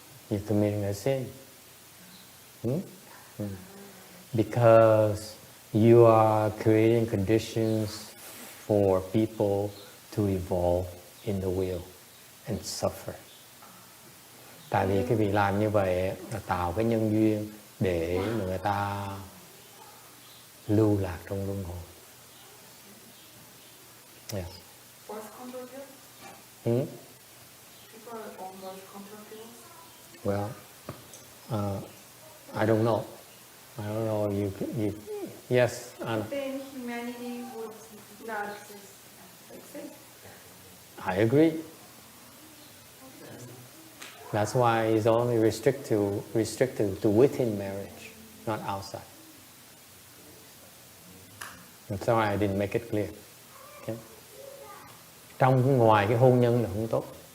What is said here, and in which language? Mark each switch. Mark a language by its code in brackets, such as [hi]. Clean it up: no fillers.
[en] You're committing a sin. Because you are creating conditions for people to evolve in the will and suffer. [vi] Tại vì cái việc làm như vậy là tạo cái nhân duyên để người ta lưu lạc trong luân hồi. [en] Yes. Birth control pills? People are on birth control pills? Well, I don't know. I don't know. You yes. Then humanity would not exist. I agree. That's why it's only restricted to within marriage, not outside. I'm sorry I didn't make it clear. Okay. [vi] Trong ngoài cái hôn nhân là không tốt.